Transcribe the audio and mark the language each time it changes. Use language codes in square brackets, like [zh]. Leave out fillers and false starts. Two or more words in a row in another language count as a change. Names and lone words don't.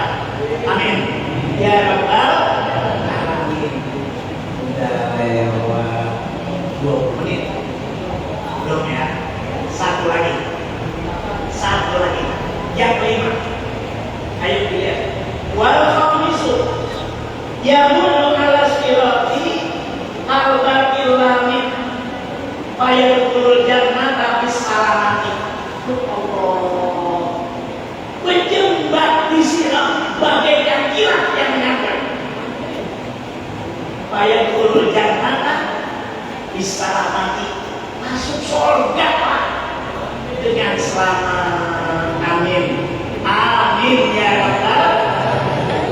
[ar] آمين. يا رب العالمين. [id] Udah lewat 20 menit. Belum ya? Satu lagi. Yang kelima. Ayo dilihat. [ar] والخامس يمرون على الصراط كالبرق اللامع فيدخل الجنة بالسلامة. [id] Allah. Berjembat di sirat bagaikan kilat yang menyambar. [ar] فيدخل الجنة بالسلامة. [id] Masuk surga Pak dengan selamat. [ar] آمين. آمين يا رب. Ya.